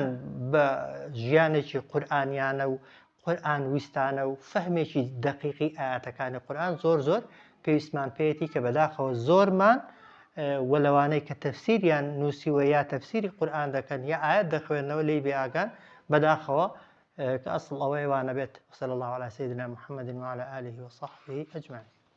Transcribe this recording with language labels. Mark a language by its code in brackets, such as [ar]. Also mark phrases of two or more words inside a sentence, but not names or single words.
[ckb] بە ژیانێکی قورئانیانە و قورئان ویستانە و فەهمێکی دەقیقی ئاياتەکانی قورئان زۆر پێویستمان پێیەتی کە بەداخەوە زۆرمان وەلەوانەی کە تەفسیریان نووسیوە یا تەفسیری قورئان دەکەن یا ئايات دەخوێنەوە لێی بێ ئاگان بەداخەوە کە ئەسڵ ئەوەی وانە بێت [ar] صلی الله على سيدنا محمد وعلى آله وصحبه أجمعين